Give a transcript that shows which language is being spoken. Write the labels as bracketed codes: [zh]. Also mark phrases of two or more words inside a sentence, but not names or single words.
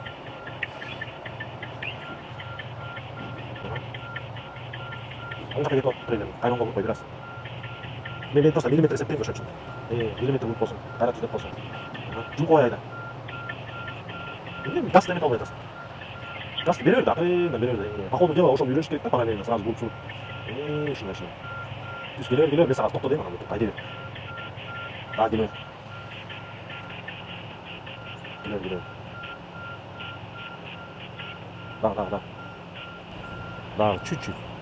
[ky] Оң жакка кетип атып трейлер. Кайра оңго бурбай бир аз. Мен просто миллиметр эсептейм ошон үчүн. Миллиметр буруп болсун, кайра түздөп болсун. Жумкубай айда. Эмне газ эметип албай атасың. Газды бере бер, акырын бере бер. [ru] По ходу дела [ky] ошону үйрөнүш керек да, [ru] параллельно сразу [ky] буруп туруп. Ушундай. Түз келе бер, бир сагат токто дейм, анан айдай бер. Келе бер. Дагы чуть-чуть.